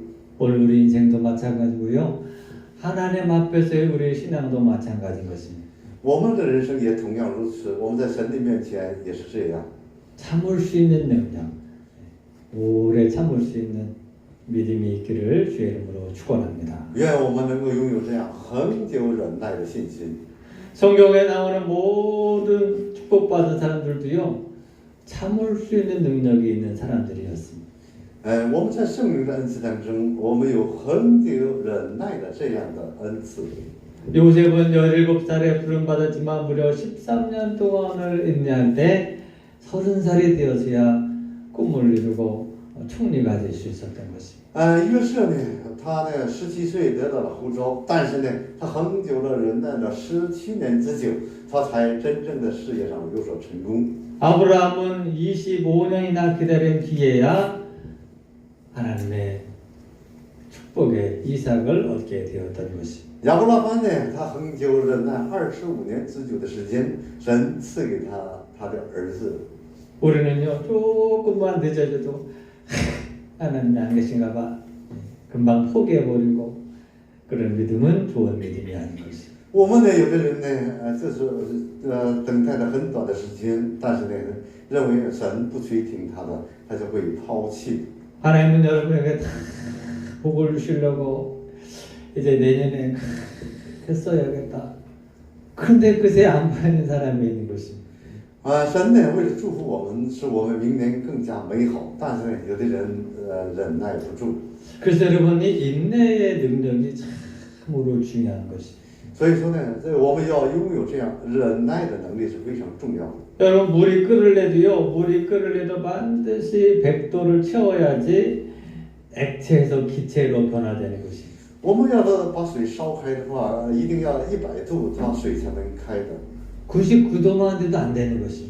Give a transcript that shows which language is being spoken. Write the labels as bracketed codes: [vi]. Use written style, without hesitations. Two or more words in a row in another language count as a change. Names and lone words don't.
[ko] 오늘 우리 인생도 마찬가지고요. 하나님 앞에서의 우리 신앙도 마찬가지인 것입니다. [zh] 我们的人生也同样如此，我们在神的面前也是这样。 [ko] 참을 수 있는 능력, 오래 참을 수 있는 믿음이 있기를 주의 이름으로 축원합니다. [zh] 愿我们能够拥有这样恒久忍耐的信心。 [ko] 성경에 나오는 모든 축복받은 사람들도요. 참을 수 있는 능력이 있는 사람들이었습니다. [zh] 我们在圣灵的恩赐当中，我们有恒久忍耐的这样的恩赐。 [ko] 요셉은 17살에 부름받았지만 무려 13년 동안을 인내할 때 30살이 되어서야 꿈을 이루고 총리가 될 수 있었던 것입니다. [zh] 约瑟呢，他呢17岁得到了呼召，但是呢，他恒久的忍耐了17年之久，他才真正的事业上有所成功。 [ko] 아브라함은 25년이나 기다린 뒤에야 하나님의 축복의 이삭을 얻게 되었던 것입니다. [zh] 亚伯拉罕呢，他恒久忍耐25年之久的时间，神赐给他的儿子。 [ko] 우리는요 조금만 늦어져도 하나님이 안 계신가 봐 금방 포기해버리고 그런 믿음은 좋은 믿음이 아닌 것입니다. [zh] 我们呢，有的人呢，这是等待了很短的时间，但是呢，认为神不垂听他的，他就会抛弃。 [ko] 하나님은 여러분에게 다 복을 주시려고 이제 내년에 했어야겠다. 그런데 그새 안 보이는 사람이 있는 것입니다. [zh] 神呢，为了祝福我们，使我们明年更加美好，但是呢，有的人忍耐不住。 [ko] 그래서 여러분이 인내의 능력이 참으로 중요한 것입니다. [zh] 所以说呢，我们要拥有这样忍耐的能力是非常重要的。 [ko] 여러분 물이 끓을래도요. 물이 끓을래도 반드시 100도를 채워야지 액체에서 기체로 변화되는 것입니다. [zh] 我们要把水烧开的话，一定要100度，它水才能开的。 [ko] 99도만 돼도 안 되는 것입니다.